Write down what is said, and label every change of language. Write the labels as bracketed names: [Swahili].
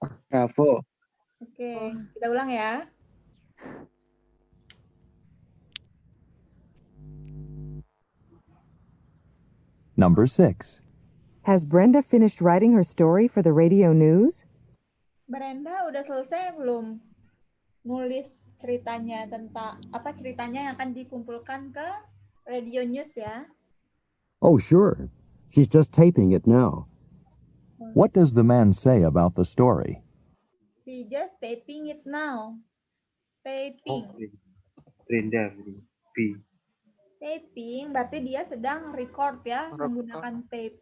[Indonesian] Bravo. Oke, kita ulang ya. [English] Number 6. Has Brenda finished writing her story for the radio news? [Indonesian] Brenda udah selesai belum nulis ceritanya tentang apa ceritanya yang akan dikumpulkan ke radio news ya? [English] Oh, sure. She's just taping it now. What does the man say about the story? She just taping it now. Taping. Oh, Brenda. B. [Indonesian] Taping berarti dia sedang record ya menggunakan tape